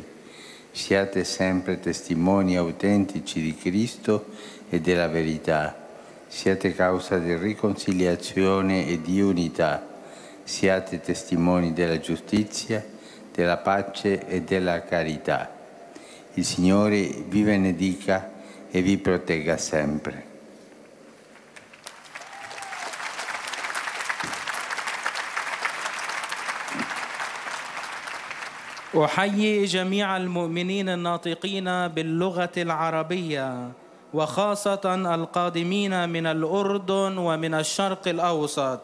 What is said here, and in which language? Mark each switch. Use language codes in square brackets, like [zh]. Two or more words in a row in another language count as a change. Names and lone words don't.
[it] Siate sempre testimoni autentici di Cristo e della verità. Siate causa di riconciliazione e di unità. Siate testimoni della giustizia, della pace e della carità. Il Signore vi benedica e vi protegga sempre. [ar] أحيي جميع المؤمنين الناطقين باللغة العربية وخاصة القادمين من الأردن ومن الشرق الأوسط.